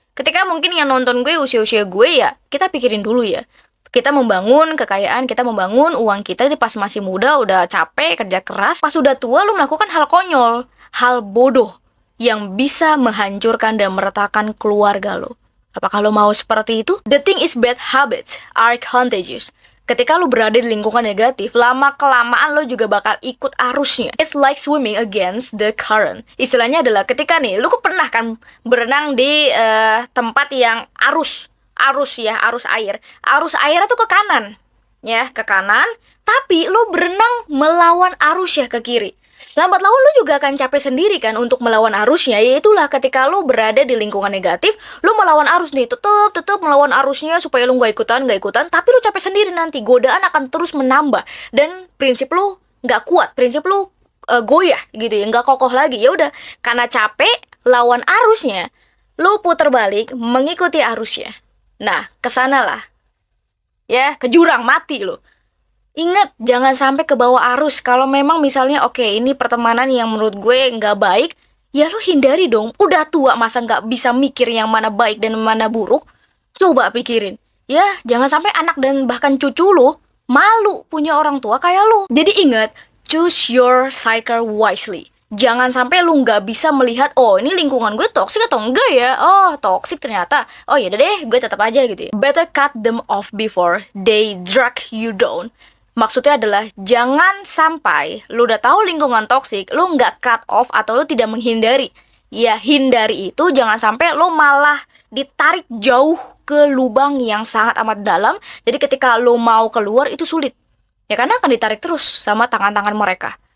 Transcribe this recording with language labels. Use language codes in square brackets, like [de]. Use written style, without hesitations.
[id] Ketika mungkin yang nonton gue usia-usia gue ya, kita pikirin dulu ya. Kita membangun kekayaan, kita membangun uang kita di pas masih muda, udah capek, kerja keras. Pas udah tua, lo melakukan hal konyol, hal bodoh yang bisa menghancurkan dan meretakan keluarga lo. Apakah lo mau seperti itu? [en] The thing is bad habits are contagious. [id] Ketika lu berada di lingkungan negatif, lama-kelamaan lo juga bakal ikut arusnya. [en] It's like swimming against the current. [id] Istilahnya adalah ketika nih, lu pernah kan berenang di tempat yang arus air. Arus airnya tuh ke kanan, ya, ke kanan. Tapi lu berenang melawan arus ya ke kiri. Lambat laun lu juga akan capek sendiri kan untuk melawan arusnya. Yaitulah ketika lu berada di lingkungan negatif, lu melawan arus nih, tetep melawan arusnya supaya lu gak ikutan, tapi lu capek sendiri nanti. Godaan akan terus menambah dan prinsip lu gak kuat, prinsip lu goyah gitu ya, gak kokoh lagi. Ya udah, karena capek lawan arusnya, lu puter balik mengikuti arusnya. Nah, kesana lah. Ya, ke jurang mati lu. Ingat, jangan sampai ke bawah arus. Kalau memang misalnya, oke, ini pertemanan yang menurut gue nggak baik, ya lu hindari dong. Udah tua, masa nggak bisa mikir yang mana baik dan mana buruk? Coba pikirin. Ya, jangan sampai anak dan bahkan cucu lu malu punya orang tua kayak lu. Jadi ingat, [en] choose your cycle wisely. [id] Jangan sampai lu nggak bisa melihat, oh ini lingkungan gue toksik atau enggak ya? Oh, toksik ternyata. Oh ya deh, gue tetap aja gitu ya. [en] Better cut them off before they drag you down. [id] Maksudnya adalah jangan sampai lu udah tahu lingkungan toksik, lu nggak cut off atau lu tidak menghindari. Ya, hindari itu jangan sampai lu malah ditarik jauh ke lubang yang sangat amat dalam. Jadi ketika lu mau keluar itu sulit. Ya karena akan ditarik terus sama tangan-tangan mereka.